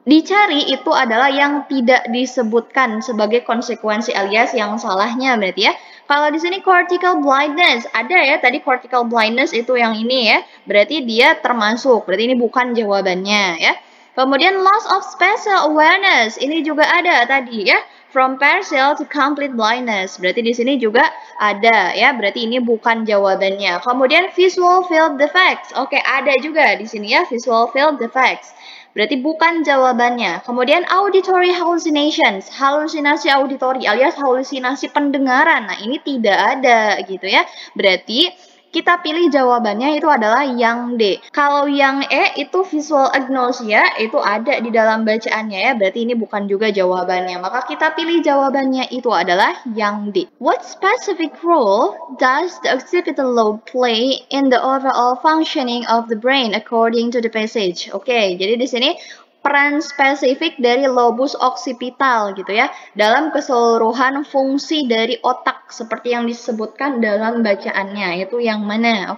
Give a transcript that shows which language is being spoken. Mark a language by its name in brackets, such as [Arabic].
[Indonesian] dicari itu adalah yang tidak disebutkan sebagai konsekuensi alias yang salahnya berarti ya. Kalau di sini cortical blindness, ada ya tadi cortical blindness itu yang ini ya. Berarti dia termasuk, berarti ini bukan jawabannya ya. Kemudian loss of spatial awareness, ini juga ada tadi ya. [English] From partial to complete blindness. [Indonesian] Berarti di sini juga ada ya. Berarti ini bukan jawabannya. Kemudian visual field defects. Oke, ada juga di sini ya visual field defects. Berarti bukan jawabannya. Kemudian auditory hallucinations, halusinasi auditori alias halusinasi pendengaran. Nah, ini tidak ada gitu ya. Berarti kita pilih jawabannya itu adalah yang D. Kalau yang E itu visual agnosia, itu ada di dalam bacaannya ya, berarti ini bukan juga jawabannya. Maka kita pilih jawabannya itu adalah yang D. [English] What specific role does the occipital lobe play in the overall functioning of the brain according to the passage? [Indonesian] Oke, jadi di sini peran spesifik dari lobus occipital gitu ya dalam keseluruhan fungsi dari otak seperti yang disebutkan dalam bacaannya itu yang mana?